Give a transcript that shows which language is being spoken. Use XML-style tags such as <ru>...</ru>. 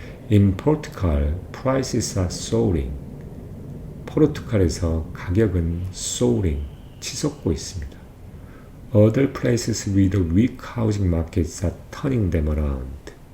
<en>In Portugal, prices are soaring.</en> <ko>포르투갈에서 가격은 soaring, 치솟고 있습니다.</ko> <en>Other places with weak housing markets are turning them around.</en>